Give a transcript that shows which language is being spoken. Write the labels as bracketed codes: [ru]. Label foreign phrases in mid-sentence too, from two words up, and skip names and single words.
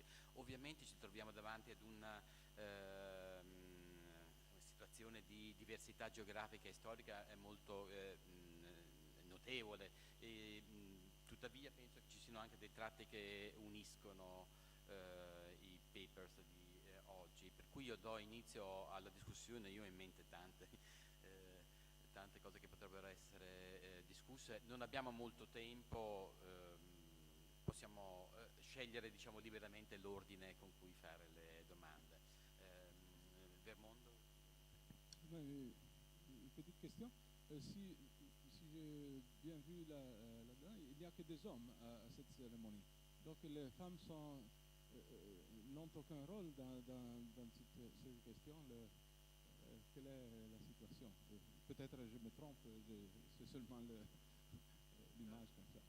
[it] Ovviamente ci troviamo davanti ad una situazione di diversità geografica e storica molto notevole e tuttavia penso che ci siano anche dei tratti che uniscono i papers di oggi, per cui io do inizio alla discussione. Io ho in mente tante cose che potrebbero essere discusse. Non abbiamo molto tempo, possiamo scegliere diciamo liberamente l'ordine con cui fare le domande. Vermondo? [fr] Une petite question. Si j'ai bien vu là-dedans, il n'y a que des hommes à cette cérémonie. Donc les femmes n'ont aucun rôle dans ces questions. Quelle est la situation? Peut-être je me trompe, c'est seulement l'image comme ça.